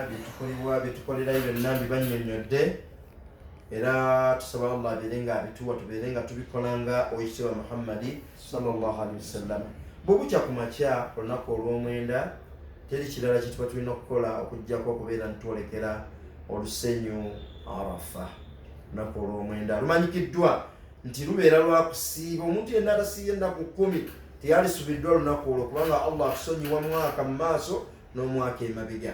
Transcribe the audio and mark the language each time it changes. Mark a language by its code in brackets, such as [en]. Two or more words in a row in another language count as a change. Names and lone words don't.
[lg] byetukolerayo byonna bibannyonnyodde, era tusaba Allah abeere nga abituwa, tubeere nga tubikola nga Oyitibwa Muhammadi [ar] صلى الله عليه وسلم. [lg] Bwe bukya ku makya olunaku olw'omwenda, teri kirala kye tuba tulina okukola okuggyako okubeera ntwolekera olusenyu Arafa. Olunaku olw'omwenda lumanyikiddwa nti lubeera lwa kusiiba. Omuntu yenna atasiibye ennaku 10 teyalisubiddwa lunaku olwo, kubanga Allah akusonyiwa mwaka mu maaso n'omwaka emabega.